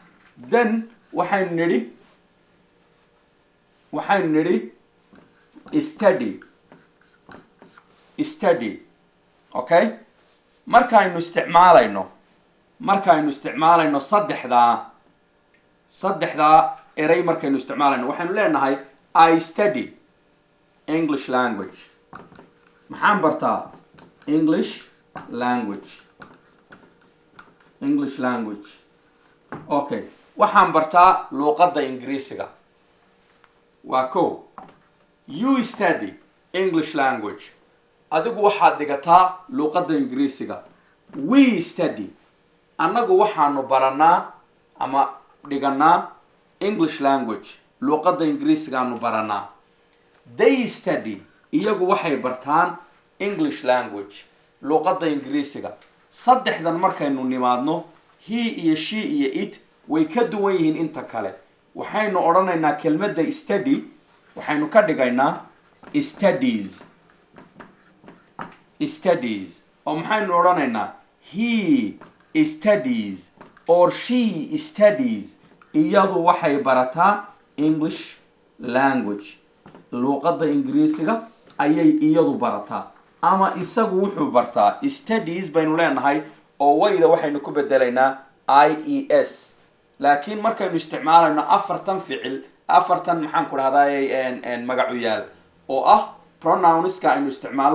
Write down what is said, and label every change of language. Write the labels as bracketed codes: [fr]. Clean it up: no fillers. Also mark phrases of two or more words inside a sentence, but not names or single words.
[so] Then waxaynu nidhi [en] study study okay [so] markaaynu isticmaalayno saddexdaa eray markaynu isticmaalayno waxaynu leenahay [en] I study English language [so] maxaan bartaa English [en] language okay [so] waxaan bartaa luqadda ingiriisiga waa ko [en] you study English language [so] adigu waxaad dhigataa luqadda ingiriisiga [en] we study [so] annagu waxaanu baranaa ama dhiganaa [en] English language [so] luqadda ingiriisigaanu baranaa [en] they study [so] iyagu waxay bartaan [en] English language [so] luqadda ingiriisiga saddexdan markaynu nimaadno he iyo she iyo it way ka duwan yihiin inta kale waxaynu odhanaynaa kelmadda study waxaynu ka dhigaynaa studies oo maxaynu odhanaynaa [en] he studies or she studies [so] iyadu waxay barataa [en] English language [so] luqadda ingiriisiga ayay iyadu barataa ama isagu wuxuu bartaa studies baynu leenahay oo wayda waxaynu ku bedelaynaa ies laakiin markaynu isticmaalayno afartan maxaan ku dhahdaa magacu yaal oo ah pronounska aynu isticmaalno